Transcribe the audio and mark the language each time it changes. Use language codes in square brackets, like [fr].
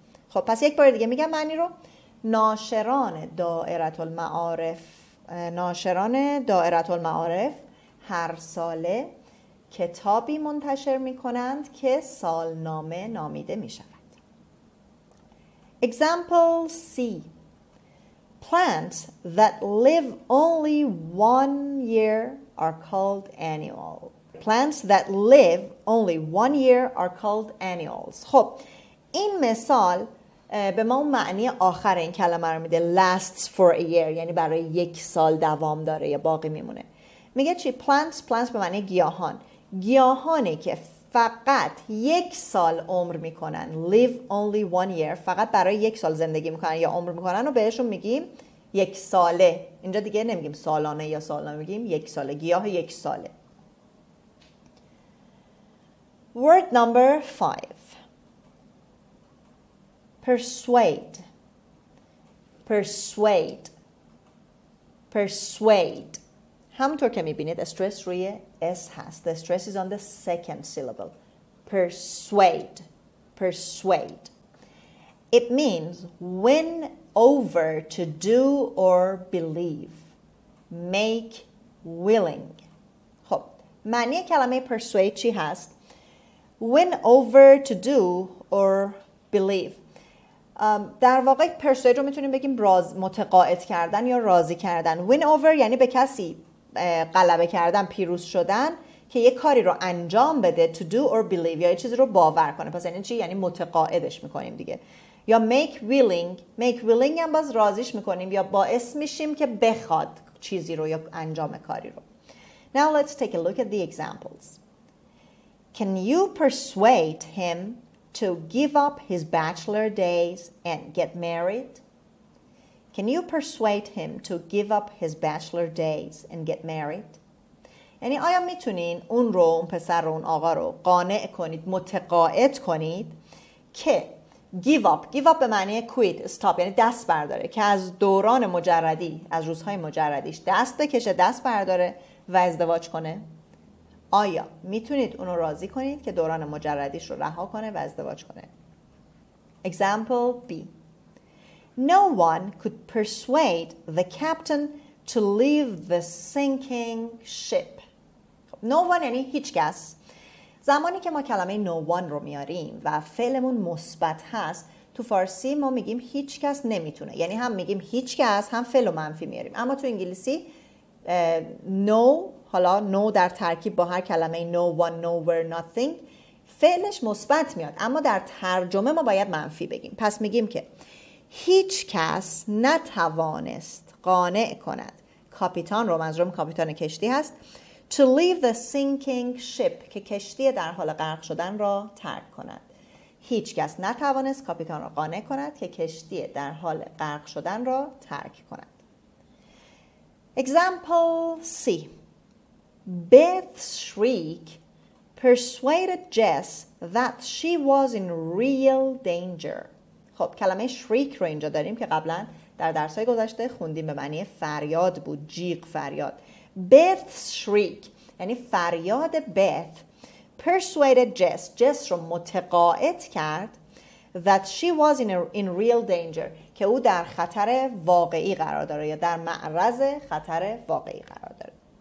[fa] خب پس یک بار دیگه میگم معنی رو. ناشران دائره المعارف هر ساله کتابی منتشر میکنند که سالنامه نامیده میشود. [en] Example C. Plants that live only 1 year are called annual. Plants that live only 1 year are called annuals. [fa] خب این مثال به ما معنی آخر این کلمه رو میده. [en] lasts for a year [fa] یعنی برای یک سال دوام داره یا باقی میمونه. میگه چی؟ plants به معنی گیاهانی که فقط یک سال عمر میکنن. [en] live only 1 year [fa] فقط برای یک سال زندگی میکنن یا عمر میکنن و بهشون میگیم یک ساله. اینجا دیگه نمیگیم سالانه یا سالانه، میگیم یک ساله، گیاه یک ساله. [en] Word number 5. Persuade. Persuade. Persuade. [fa] همونطور که میبینید استرس روی S هست. [en] The stress is on the second syllable. Persuade. Persuade. It means win over, to do or believe. Make willing. [fa] خب معنی کلمه [en] persuade [fa] چی هست؟ [en] win over, to do or believe. [fa] در واقع persuade رو میتونیم بگیم متقاعد کردن یا راضی کردن. [en] win over [fa] یعنی به کسی غلبه کردن، پیروز شدن که یه کاری رو انجام بده. [en] to do or believe [fa] یا یه چیزی رو باور کنه. پس یعنی چی؟ یعنی متقاعدش میکنیم دیگه. یا [en] make willing [fa] هم باز راضیش میکنیم یا باعث میشیم که بخواد چیزی رو یا انجام کاری رو. [en] Now let's take a look at the examples. Can you persuade him to give up his bachelor days and get married? Can you persuade him to give up his bachelor days and get married? [fa] یعنی آیا میتونین اون پسر رو اون آقا رو قانع کنید، متقاعد کنید که [en] give up [fa] به معنی quit، stop، یعنی دست برداره، که از دوران مجردی، از روزهای مجردیش دست بکشه، دست برداره و ازدواج کنه؟ آیا میتونید اونو راضی کنید که دوران مجردیش رو رها کنه و ازدواج کنه؟ [en] Example B. No one could persuade the captain to leave the sinking ship. [fa] No one یعنی هیچ کس. زمانی که ما کلمه no one رو میاریم و فعلمون مثبت هست، تو فارسی ما میگیم هیچ کس نمیتونه، یعنی هم میگیم هیچ کس، هم فعل و منفی میاریم. اما تو انگلیسی no، حالا no در ترکیب با هر کلمه no one, nowhere, nothing، فعلش مثبت میاد، اما در ترجمه ما باید منفی بگیم. پس میگیم که هیچ کس نتوانست قانع کند کاپیتان رو، منظورم کاپیتان کشتی هست، [en] to leave the sinking ship، [fa] که کشتی در حال غرق شدن را ترک کند. هیچ کس نتوانست کاپیتان را قانع کند که کشتی در حال غرق شدن را ترک کند. [en] Example C. Beth's shriek persuaded Jess that she was in real danger. [fa] خب کلمه shriek رو اینجا داریم که قبلا در درس‌های گذشته خوندیم، به معنی فریاد بود، جیغ، فریاد. [en] Beth's shriek [fa] یعنی فریاد Beth [en] persuaded Jess [fa] رو متقاعد کرد [en] that she was in real danger، [fa] که او در خطر واقعی قرار داره یا در معرض خطر واقعی قرار داره.